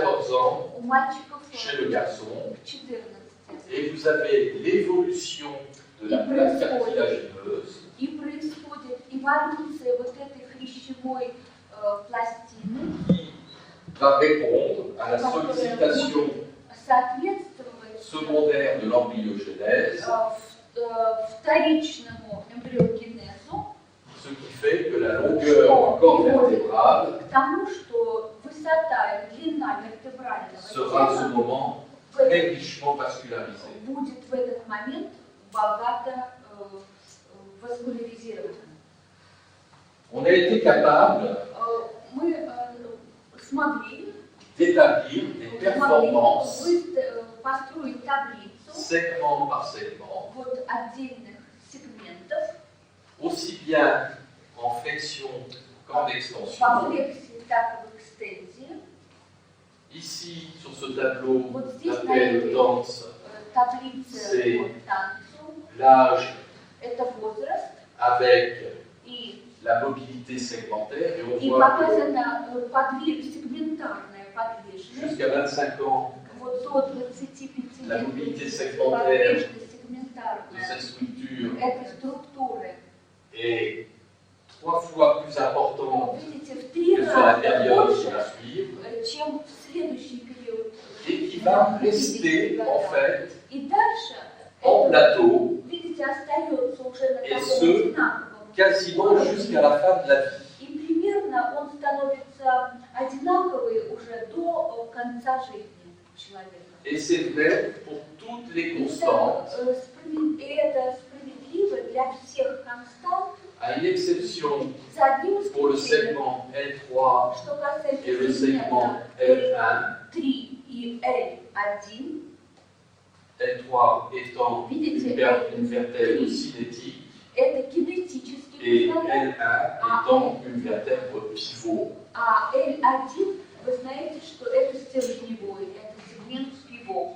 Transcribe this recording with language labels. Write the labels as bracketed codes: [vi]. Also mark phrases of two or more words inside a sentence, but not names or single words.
[fr] 14 ans [ru] у мальчиков [fr] chez le garçon, [ru] к 14. [fr] et vous avez l'évolution de la plaque cartilagineuse [ru] И происходит эволюция вот этой хрящевой пластины, [fr] qui va répondre à la sollicitation [ru] соответствовать [fr] secondaire de l'embryogenèse, [ru] вторичному эмбриогенезу, [fr] ce qui fait que la longueur du corps vertébral [ru] к тому, что высота и длина вертебрального [fr] sera à ce [ru] тела [fr] moment très richement vascularisée. [ru] будет в этот момент богато васкуляризирована. [fr] On a été capable [ru] Мы смогли [fr] d'établir des performances [ru] построить таблицу [fr] segment par segment, [ru] вот отдельных сегментов [fr] aussi bien en flexion qu'en [ru] по [fr] extension. [ru] флексии, так и в экстензии. [fr] Ici, sur ce tableau, [ru] Вот здесь на [fr] l'appel [ru] этой [fr] danse, [ru] таблице [fr] c'est [ru] по танцу [fr] l'âge [ru] это возраст [fr] avec [ru] и [fr] la mobilité segmentaire, et on voit que [ru] показана сегментарная подвижность. [fr] jusqu'à 25 ans, [ru] Вот до 25 [fr] la [ru] лет [fr] mobilité segmentaire [ru] подвижность [fr] de [ru] сегментарная [fr] cette structure [ru] этой структуры. [fr] est 3 fois plus importante [ru] Видите, в 3 [fr] que sur la [ru] раза [fr] période qui [ru] больше, [fr] va suivre, [ru] чем в следующий период. [fr] et qui va rester en fait [ru] И дальше, [fr] en plateau [ru] видите, остается уже на [fr] Et [ru] таком [fr] ce, [ru] одинаковом. [fr] quasiment jusqu'à la fin de la vie. [ru] И примерно он становится одинаковый уже до конца жизни человека. [fr] Et c'est vrai pour toutes les [ru] И [fr] constantes, [ru] это справедливо для всех констант, [fr] à une exception [ru] за одним [fr] pour le [ru] исключением, [fr] segment L3 [ru] что касается [fr] et le segment [ru] сегмента [fr] L1, [ru] L3 и L1. [fr] L3 étant [ru] Видите, [fr] une vertèbre cinétique [ru] это кинетический [fr] et [ru] позвонок, [fr] L1 étant une vertèbre pivot. [ru] а L1, вы знаете, что это стержневой, это сегмент пивот.